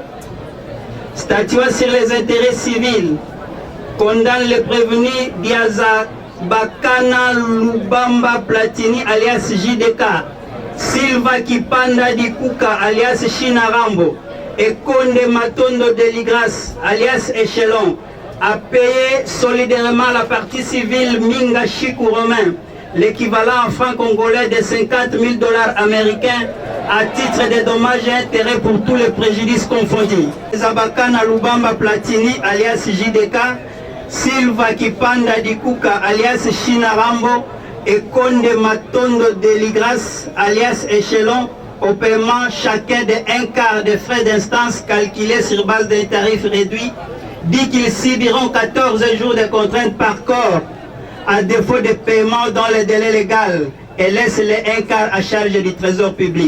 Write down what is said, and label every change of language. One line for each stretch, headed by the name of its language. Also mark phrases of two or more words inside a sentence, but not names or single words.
French: Statuant sur les intérêts civils, condamne le prévenu Diaza Bakana Lubamba Platini alias JDK, Silva Kipanda Dikuka alias Shinarambo et Conde Matondo Deligras, alias Échelon, a payé solidairement la partie civile Minga Chikou Romain, l'équivalent en francs congolais de 50 000 $ américains à titre de dommages et intérêts pour tous les préjudices confondus. Zabakana Lubamba Platini, alias JDK, Silva Kipanda Dikuka, alias China Rambo, et Conde Matondo Deligras, alias Échelon, au paiement chacun de 1/4 des frais d'instance calculés sur base d'un tarif réduit, dit qu'ils subiront 14 jours de contrainte par corps à défaut de paiement dans le délai légal et laisse les 1/4 à charge du trésor public.